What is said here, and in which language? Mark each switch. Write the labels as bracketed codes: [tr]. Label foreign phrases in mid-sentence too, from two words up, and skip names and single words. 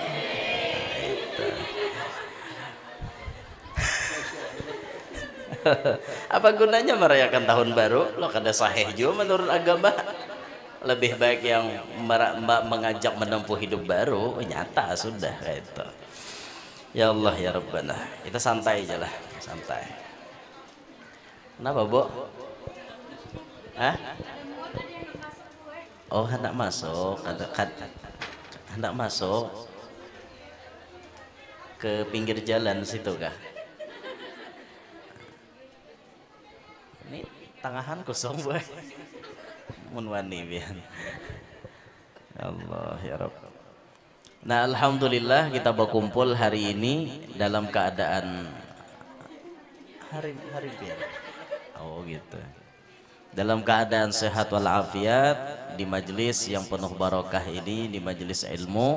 [id] Apa gunanya merayakan tahun baru? [bjn] Lo kada sahih juga menurut agama. Lebih baik yang mengajak menempuh hidup baru. Nyata sudah kayak itu. [ar] Ya Allah ya Rabbana. [id] Kita santai aja lah, santai. Kenapa, Bu? [bjn] Oh, hendak masuk, hendak masuk ke pinggir jalan situ kah? tangahan kosong boy. Mun wani pian. [ar] Allah ya Rabb. [id] Nah, alhamdulillah kita berkumpul hari ini dalam keadaan hari pian. Oh gitu. Dalam keadaan sehat walafiat di majelis yang penuh barokah ini, di majelis ilmu.